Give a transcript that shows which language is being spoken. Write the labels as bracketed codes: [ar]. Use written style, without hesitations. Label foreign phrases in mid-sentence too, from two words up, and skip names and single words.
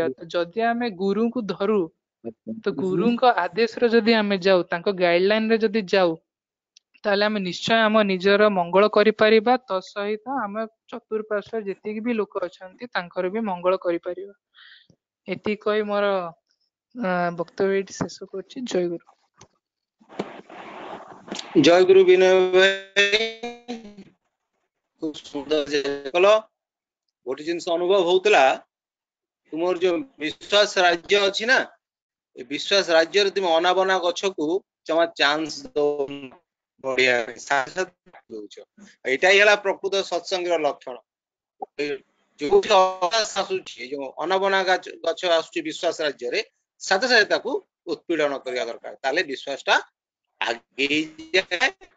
[or] ତ ଯଦି ଆମେ ଗୁରୁଙ୍କୁ ଧରୁ, ତ ଗୁରୁଙ୍କ ଆଦେଶରେ ଯଦି ଆମେ ଯାଉ, ତାଙ୍କ ଗାଇଡଲାଇନ ରେ ଯଦି ଯାଉ, ତାହେଲେ ଆମେ ନିଶ୍ଚୟ ଆମ ନିଜର ମଙ୍ଗଳ କରିପାରିବା, ତା ସହିତ ଆମ ଚତୁଃପାର୍ଶ୍ୱରେ ଯେତିକି ବି ଲୋକ ଅଛନ୍ତି ତାଙ୍କର ବି ମଙ୍ଗଳ କରିପାରିବା। ଏତିକି କହି ମୋର ବକ୍ତବ୍ୟ ଏଇଠି ଶେଷ କରୁଛି। ଜୟ ଗୁରୁ। ଜୟ ଗୁରୁ ବିନୟ ଭାଇ, ଖୁବ ସୁନ୍ଦର ଯେ କଲ। ଗୋଟେ ଜିନିଷ ଅନୁଭବ ହଉଥିଲା, ତୁମର ଯୋଉ ବିଶ୍ୱାସ ରାଜ୍ୟ ଅଛି ନା, ଏ ବିଶ୍ୱାସ ରାଜ୍ୟରେ ତୁମେ ଅନାବନା ଗଛକୁ ଜମା ଚାନ୍ସ ବଢିଆ ଦଉଛ। ଏଇଟା ହିଁ ହେଲା ପ୍ରକୃତ ସତ୍ସଙ୍ଗର ଲକ୍ଷଣ। ଯୋଉଠି ଆସୁଛି, ଯୋଉ ଅନାବନା ଗଛ ଆସୁଛି ବିଶ୍ୱାସ ରାଜ୍ୟରେ, ସାଥେ ସାଥେ ତାକୁ ଉତ୍ପୀଡ଼ନ କରିବା ଦରକାର, ତାହେଲେ ବିଶ୍ୱାସ ଟା ଆଗେଇ ଯାଏ।